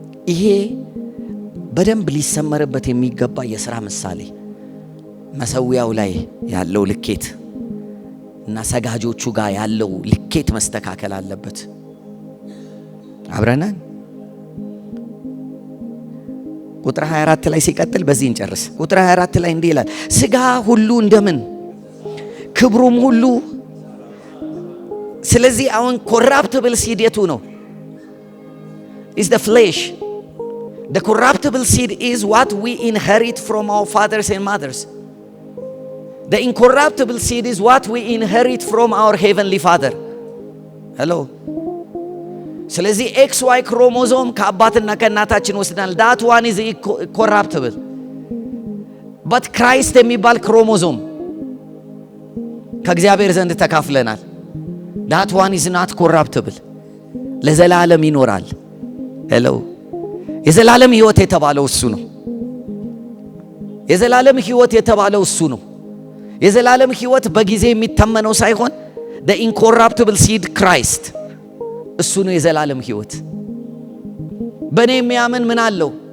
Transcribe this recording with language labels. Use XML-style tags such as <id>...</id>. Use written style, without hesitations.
<am>ይሄ በደንብ ሊሰመርበት የሚገባ የሥራ ምሳሌ መሰዊያው ላይ ያለው ልኬት እና ሰጋጆቹ ጋር ያለው ልኬት መስተካከል አለበት። አብረናን ቁጥር 24 ላይ ሲቀጥል በዚህ እንጨርስ። ቁጥር 24 ላይ እንዲህ ይላል፣ ስጋ ሁሉ እንደምን ክብሩም ሁሉ። ስለዚህ አሁን ኮራፕቲብል ሲድ የቱ ነው?</am> <en>is the flesh. The corruptible seed is what we inherit from our fathers and mothers. The incorruptible seed is what we inherit from our heavenly Father. Hello.</en> <am>ስለዚህ XY ክሮሞዞም ከአባትና ከእናታችን ወስደናል።</am> <en>that one is corruptible. but Christ</en> <am>የሚባል ክሮሞዞም ከእግዚአብሔር ዘንድ ተካፍለናል።</am> <en>that one is not corruptible.</en> <am>ለዘላለም ይኖራል። ሄሎ። የዘላለም ሕይወት የተባለው እሱ ነው። የዘላለም ሕይወት የተባለው እሱ ነው። የዘላለም ሕይወት በጊዜ የሚተመነው ሳይሆን</am> <en>the incorruptible seed Christ</en> <am>እሱ ነው የዘላለም ሕይወት። በእኔ የሚያምን ምን አለው?</am>